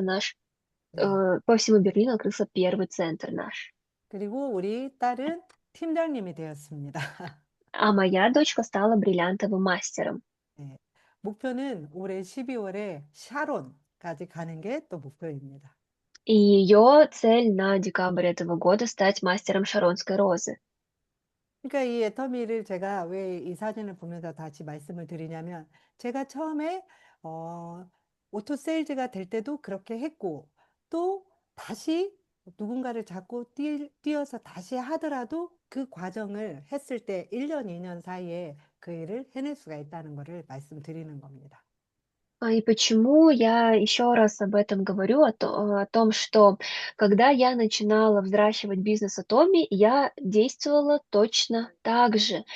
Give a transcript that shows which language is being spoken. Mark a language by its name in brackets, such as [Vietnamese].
[Korean] 네. [Russian] по всему Берлину открылся первый центр наш. [Korean] 그리고 우리 딸은 팀장님이 되었습니다. [Russian] А моя дочка стала бриллиантовым мастером. [Korean] 네. 목표는 올해 12월에 샤론까지 가는 게 또 목표입니다. [Russian] И ее цель на декабрь этого года стать мастером Шаронской розы. [Korean] 그러니까 이 애터미를 제가 왜 이 사진을 보면서 다시 말씀을 드리냐면 제가 처음에 오토 세일즈가 될 때도 그렇게 했고 또 다시 누군가를 잡고 뛰어서 다시 하더라도 그 과정을 했을 때 1년, 2년 사이에 그 일을 해낼 수가 있다는 것을 말씀드리는 겁니다. [Russian] И почему я еще раз об этом говорю, о том, что когда я начинала взращивать бизнес Атоми, я действовала точно так же.